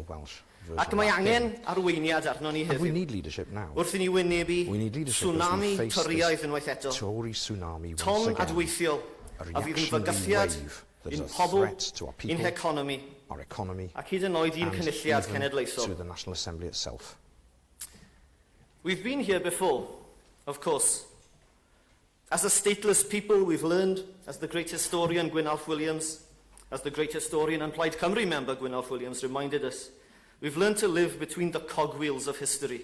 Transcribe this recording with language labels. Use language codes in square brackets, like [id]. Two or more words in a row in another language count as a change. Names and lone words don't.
[cy] Ac mae angen arweiniad arno ni heddiw. Wrth I ni wynebu tsunami toriaidd unwaith eto. Ton adweithiol a fydd yn fygythiad i'n pobl, i'n heconomi, ac hyd yn oed i'n cynulliad cenedlaethol. [en] We've been here before, of course. As a stateless people, we've learned, as the great historian Gwynalf Williams, as the great historian and Plaid Cymru member Gwynalf Williams reminded us, we've learned to live between the cogwheels of history.